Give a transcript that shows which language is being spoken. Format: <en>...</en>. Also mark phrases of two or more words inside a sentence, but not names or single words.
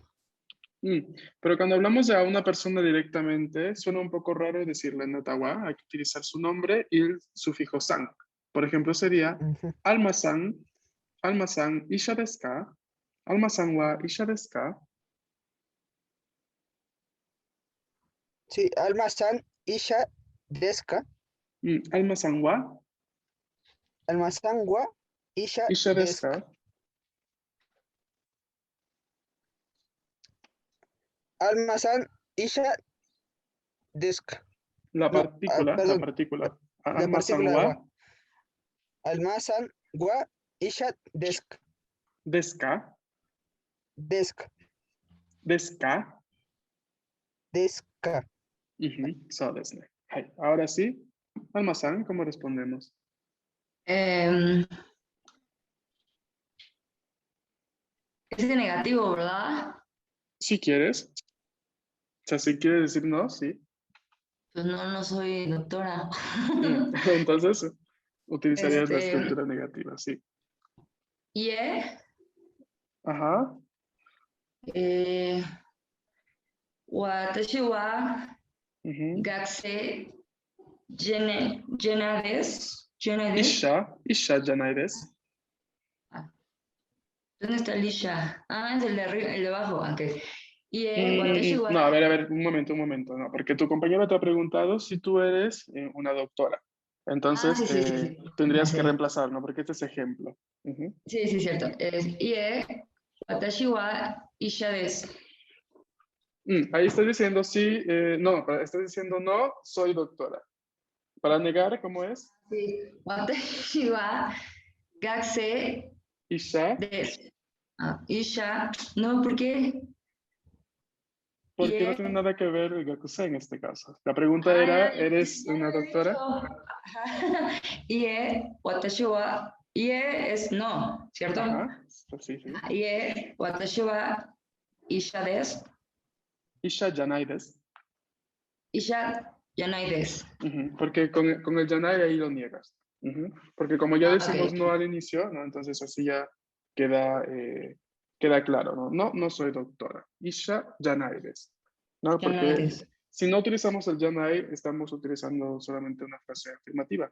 <es>Pero cuando hablamos de a una persona directamente, suena un poco raro decirle Natawa. Hay que utilizar su nombre y el sufijo san. Por ejemplo, sería Alma-san,</es> <ja>アルマさん医者ですか? アルマさんは医者ですか?</ja> <es>Sí,</es> <ja>アルマさん医者ですか? アルマさんはアルマさんは医者医者ですですか? か? アルマさん医者ですか?</ja> <es>La No, partícula, la perdón, partícula. la Alma-san partícula wa</es> <ja>は。アルマさんは医者ですか? ですか? ですか. ですか? ですか. そうですね。はい.</ja> <es>Ahora sí, Alma-san, ¿cómo respondemos? Es de negativo, ¿verdad? Si quieres. O sea, si quieres decir no, sí. Pues no soy doctora. Entonces, utilizarías la Este- estructura negativa, sí. Ie, Ajá.</es> <ja>私は</ja> <es>ujú.</es> <ja>学生じゃないです. 医者じゃないです.</ja> <es>¿Dónde está el Isha? Ah, es el de arriba, el de abajo.</es> <ja>Ok. いいえ、私は...</ja> <es>No, a ver, un momento. No, porque tu compañero te ha preguntado si tú eres una doctora. Entonces, sí. tendrías Sí. que reemplazar, ¿no? Porque este es ejemplo. Sí, cierto. Es</es> <ja>いいえ、私は医者です.</ja> <es>Ahí estás diciendo sí, no, estás diciendo no, soy doctora. Para negar, ¿cómo es? Sí.</es> <ja>私は学生医者, です. 医者.</ja> <es>No, ¿por qué? porque no tiene nada que ver el gakusei en este caso. La pregunta era, ¿eres una doctora?</es> <ja>いいえ、私は... Ie</ja> <es>es no, ¿cierto? Ajá, sí.</es> <ja>いいえ、私は医者です. 医者じゃないです. 医者じゃないです.</ja> <es>Porque con el yanai ahí lo niegas. Porque como ya Ah, decimos ok. no al inicio, ¿no? Entonces así ya queda, queda claro, ¿no? No, no soy doctora.</es> <ja>医者じゃないです.</ja> <es>¿No? Porque</es> <ja>じゃないです.</ja> <es>si no utilizamos el yanai, estamos utilizando solamente una frase afirmativa.</es>